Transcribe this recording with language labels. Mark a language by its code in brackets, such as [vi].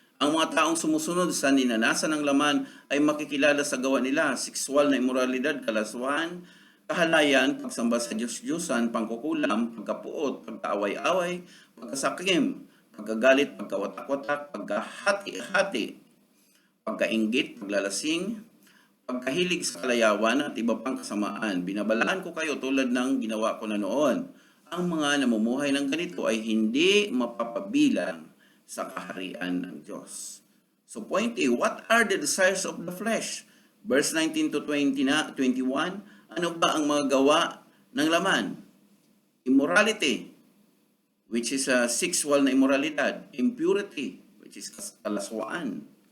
[tl] Ang mga taong sumusunod sa ninanasa ng laman ay makikilala sa gawa nila, sexual na imoralidad, kalaswaan, kahalayan, pagsamba sa Diyos-Diyosan, pangkukulam, pagkapuot, pagkaaway-away, pagkasakim, pagkagalit, pagkawatak-watak, pagkahati-hati, pagkainggit, paglalasing, pagkahilig sa kalayawan at iba pang kasamaan. Binabalaan ko kayo tulad ng ginawa ko na noon. Ang mga namumuhay ng ganito ay hindi mapapabilang sa kaharian ng Diyos. [en] So point A, what are the desires of the flesh? [tl] Verse 19 to 21, ano ba ang mga gawa ng laman? [en] Immorality, which is a sexual [tl] na immoralidad. [en] Impurity, which is kalaswaan.